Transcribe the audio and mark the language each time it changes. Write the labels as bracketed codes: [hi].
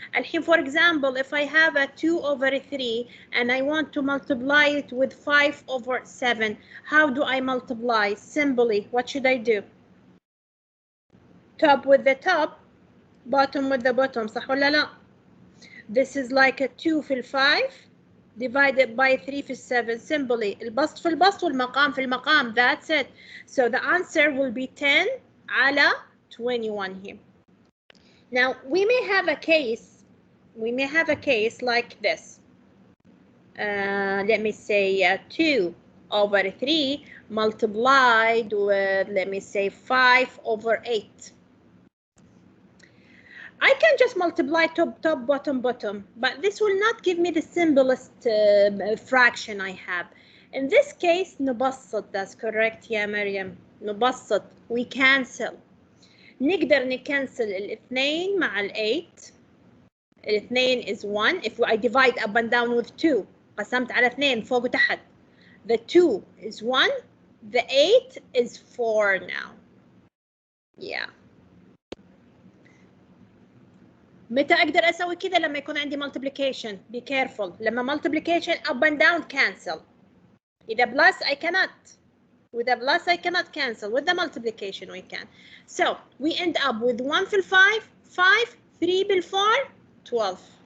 [ar] الحين, [en] for example, if I have a 2 over 3 and I want to multiply it with 5 over 7, how do I multiply? Simply, what should I do? Top with the top, bottom with the bottom, [ar] صح ولا لا? [en] This is like a 2 [ar] في [en] 5 divided by 3 في 7. Simply, [ar] البسط في البسط والمقام في المقام. [en] That's it. So the answer will be 10 [ar] على [en] 21 here. Now, we may have a case like this. Let me say 2 over 3 multiplied with, let me say, 5 over 8. I can just multiply top, top, bottom, bottom, but this will not give me the simplest fraction I have. In this case, [ar] نبسط. [en] That's correct يا مريم. [ar] نبسط. [en] We cancel. [ar] نقدر نكنسل الاثنين مع ال8. الاثنين [en] is 1. If I divide up and down with 2, [ar] قسمت على 2 فوق وتحت. [en] The 2 is 1. The 8 is 4 now. Yeah. [ar] متى أقدر أسوي كذا؟ لما يكون عندي [en] multiplication. Be careful. [ar] لما [en] multiplication up and down cancel. [ar] إذا [en] plus I cannot. With the plus I cannot cancel. With the multiplication we can. So we end up with 1 [ar] في [en] 5, 5, 3 [ar] بال [en] 4, 12.